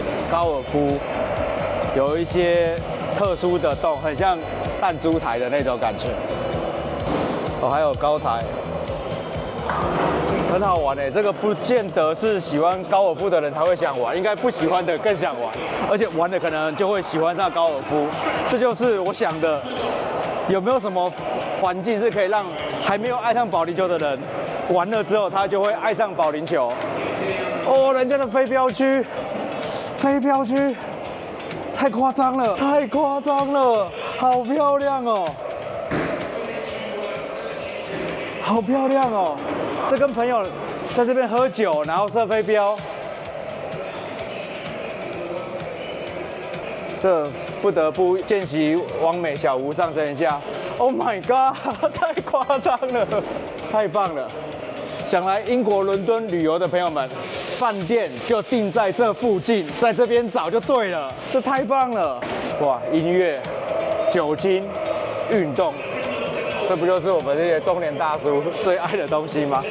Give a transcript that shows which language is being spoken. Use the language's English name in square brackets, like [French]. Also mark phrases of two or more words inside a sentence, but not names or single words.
[Chinese] 高爾夫有一些特殊的洞，很像彈珠台的那種感觉。哦，还有高台，很好玩哎。这個不見得是喜歡高爾夫的人才會想玩，應該不喜歡的更想玩，而且玩的可能就會喜歡上高爾夫。這就是我想的。有沒有什麼環境是可以讓還沒有愛上保齡球的人玩了之後，他就會愛上保齡球？哦，人家的飛鏢區，飛鏢區，太誇張了，太誇張了，好漂亮哦，好漂亮哦！這跟朋友在這邊喝酒，然後射飛鏢，這不得不見習網美小吳上身一下。 [English] Oh my god， [Chinese] 太誇張了，太棒了！想來英國倫敦旅遊的朋友們，飯店就定在這附近，在這邊找就對了，這太棒了！哇，音樂、酒精、運動，這不就是我們這些中年大叔最愛的東西嗎？